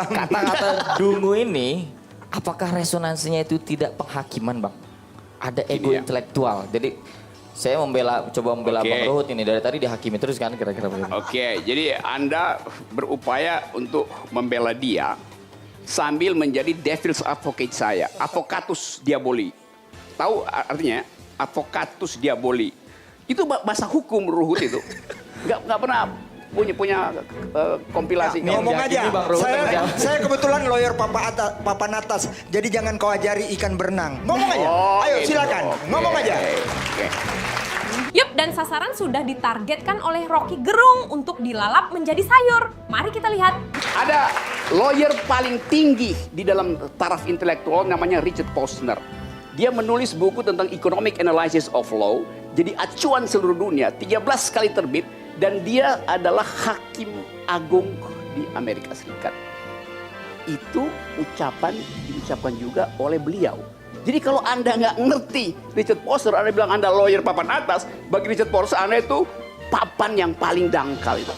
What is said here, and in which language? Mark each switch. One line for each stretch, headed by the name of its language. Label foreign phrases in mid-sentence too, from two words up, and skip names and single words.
Indonesian: Kata-kata dungu ini, apakah resonansinya itu tidak penghakiman, Bang? Ada ego intelektual. Jadi saya coba membela Bang Ruhut ini dari tadi dihakimi terus kan kira-kira begitu. Oke, jadi Anda berupaya untuk membela dia sambil menjadi
English: devil's advocate
Indonesian: saya,
Latin: advocatus diaboli.
Indonesian: Tahu artinya?
Latin: Advocatus diaboli.
Indonesian: Itu bahasa hukum Ruhut itu. Nggak pernah punya kompilasi. Ngomong aja. Saya kebetulan lawyer papan atas. Jadi jangan kau ajari ikan berenang. Ngomong aja. Ayo gitu. silakan. Ngomong aja. Yup, dan sasaran sudah ditargetkan oleh Rocky Gerung untuk dilalap menjadi sayur. Mari kita lihat. Ada lawyer paling tinggi di dalam taraf intelektual namanya Richard Posner. Dia menulis buku tentang
English: economic analysis of law.
Indonesian: Jadi acuan seluruh dunia, 13 kali terbit. Dan dia adalah hakim agung di Amerika Serikat. Itu diucapkan juga oleh beliau. Jadi kalau Anda nggak ngerti Richard Posner, Anda bilang Anda lawyer papan atas, bagi Richard Posner Anda itu papan yang paling dangkal itu.